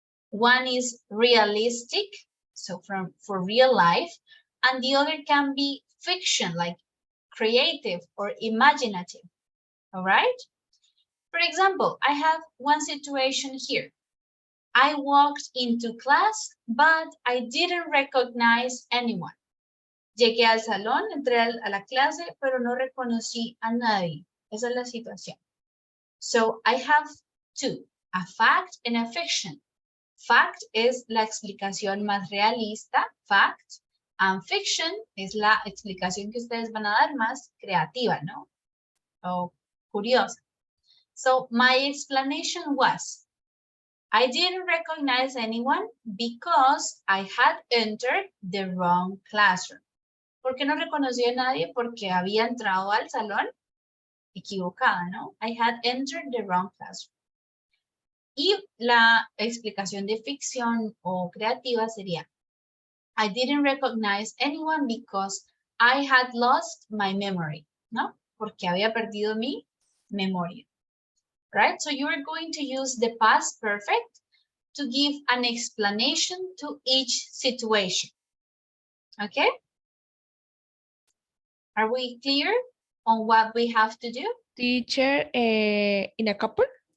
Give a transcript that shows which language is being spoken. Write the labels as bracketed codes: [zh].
[en] One is realistic, so for real life, and the other can be fiction, like creative or imaginative, all right? For example, I have one situation here. I walked into class, but I didn't recognize anyone. [es] Llegué al salón, entré a la clase, pero no reconocí a nadie. Esa es la situación. [en] So I have 2, a fact and a fiction. [es] Fact es la explicación más realista, fact, and fiction es la explicación que ustedes van a dar más creativa, ¿no? O curiosa. [en] So my explanation was, I didn't recognize anyone because I had entered the wrong classroom. [es] ¿Por qué no reconocí a nadie? Porque había entrado al salón equivocada, ¿no? [en] I had entered the wrong classroom. [es] Y la explicación de ficción o creativa sería, [en] I didn't recognize anyone because I had lost my memory, ¿no? [es] Porque había perdido mi memoria. [en] Right? So you are going to use the past perfect to give an explanation to each situation. Okay? Are we clear on what we have to do? Teacher, in a couple?